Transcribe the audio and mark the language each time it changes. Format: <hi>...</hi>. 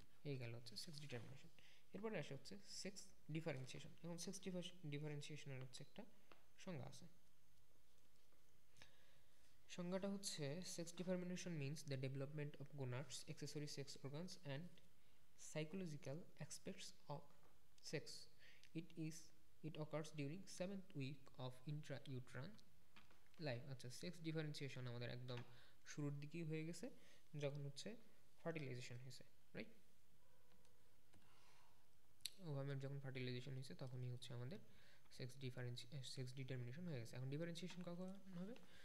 <bn>এই গেল হচ্ছে সেক্স ডিটারমিনেশন। এরপরে আসে হচ্ছে সেক্স ডিফারেন্সিয়েশন। এবং সেক্স ডিফারেন্সিয়েশনের হচ্ছে একটা সংজ্ঞা আছে। সংজ্ঞাটা হচ্ছে</bn> <en>Sex determination means the development of gonads, accessory sex organs and psychological aspects of sex. It occurs during 7th week of intrauterine life.</en> <bn>আচ্ছা, সেক্স ডিফারেন্সিয়েশন আমাদের একদম শুরুর দিকেই হয়ে গেছে যখন হচ্ছে ফার্টিলাইজেশন হয়েছে, রাইট? ওভামের যখন ফার্টিলাইজেশন হয়েছে তখনই হচ্ছে আমাদের সেক্স ডিটারমিনেশন হয়ে গেছে। এখন ডিফারেন্সিয়েশন কখন হবে?</bn>